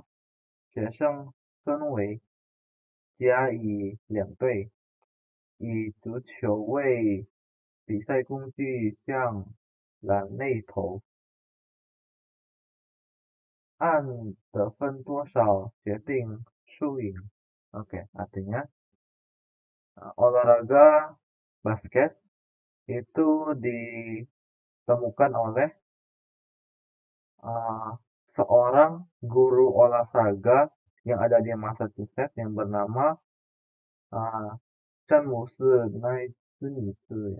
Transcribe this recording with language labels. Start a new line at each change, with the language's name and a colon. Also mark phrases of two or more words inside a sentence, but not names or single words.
Chinese: 学生分为甲乙两队，以足球为比赛工具向篮内投，按得分多少决定输赢.
Indonesian: Oke, artinya olahraga basket itu ditemukan oleh uh, seorang guru olahraga yang ada di Massachusetts yang bernama uh, Chan Muse Naismith ya.